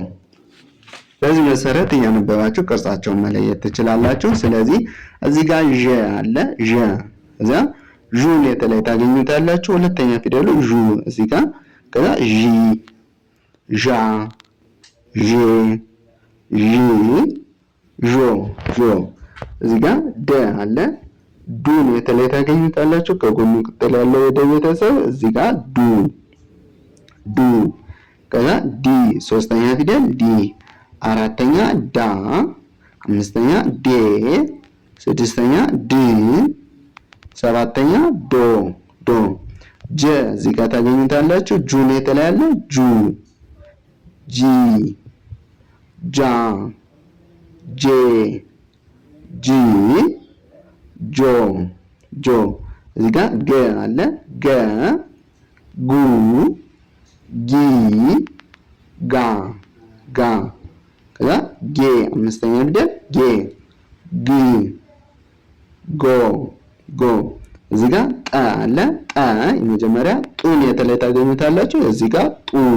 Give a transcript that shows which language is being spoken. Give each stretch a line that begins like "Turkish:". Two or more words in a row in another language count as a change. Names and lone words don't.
Amharic: በዚህ መሰረት እያነበባችሁ ቅርጻቸውን መለየት ትችላላችሁ። ስለዚህ እዚህ ጋር ዠ አለ ዠ እዛ ዡን የተለይ ታገኙታላችሁ። ሁለተኛ ፊደሉ ዡ እዚህ ጋር ከዛ ዢ ዣ ዤ ዢ ዦ ዦ። እዚህ ጋር ደ አለ ዱን የተለይ ታገኙታላችሁ። ከጎኑ ቅጥል ያለው የደ ቤተሰብ እዚህ ጋር ዱ ዱ። ከዛ ዲ ሶስተኛ ፊደል ዲ። አራተኛ ዳ አምስተኛ ዴ ስድስተኛ ድ ሰባተኛ ዶ ዶ። ጀ እዚህ ጋር ታገኙታላችሁ። ጁን የተለያለ ጁ ጂ ጃ ጄ ጂ ጆ ጆ። እዚህ ጋር ገ አለ ገ ጉ ጊ ጋ ጋ። ከዛ ጌ አምስተኛ ፊደል ጌ ግ ጎ ጎ። እዚህ ጋር ጠ አለ ጠ የመጀመሪያ ጡን የተለይ ታገኙታላችሁ። እዚህ ጋር ጡ